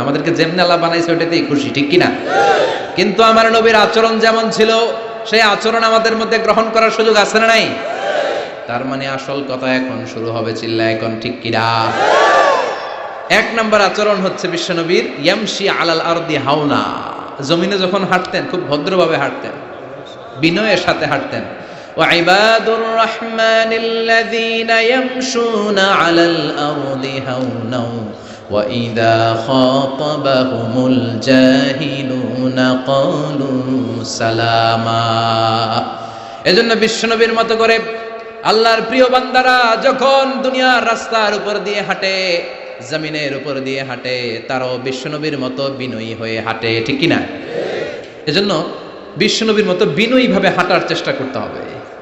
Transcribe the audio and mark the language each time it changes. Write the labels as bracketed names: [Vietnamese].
[Bangla] আমাদেরকে যেমনি আল্লাহ বানাইছে ওটাতেই খুশি, ঠিক কিনা? কিন্তু আমার নবীর আচরণ যেমন ছিল সেই আচরণ আমাদের মধ্যে গ্রহণ করার সুযোগ আছে না নাই? তার মানে আসল কথা এখন শুরু হবে, চিল্লা এখন ঠিক কিনা? এক নম্বর আচরণ হচ্ছে বিশ্বনবীর [Arabic] ইয়ামশি আলাল আরদি হাওনা। [Bangla] জমিনে যখন হাঁটতেন খুব ভদ্রভাবে হাঁটতেন, বিনয়ের সাথে হাঁটতেন। [Arabic] وعباد الرحمن الذين يمشون على الأرض هونا وإذا خاطبهم الجاهلون قالوا سلاما। [Bangla] এজন্য বিশ্বনবীর মতো করে আল্লাহর প্রিয় বান্দারা যখন দুনিয়ার রাস্তার উপর দিয়ে হাঁটে, জমিনের উপর দিয়ে হাঁটে, তারাও বিশ্বনবীর মতো বিনয়ী হয়ে হাঁটে, ঠিক কিনা? এজন্য বিশ্বনবীর মতো বিনয়ী ভাবে হাঁটার চেষ্টা করতে হবে।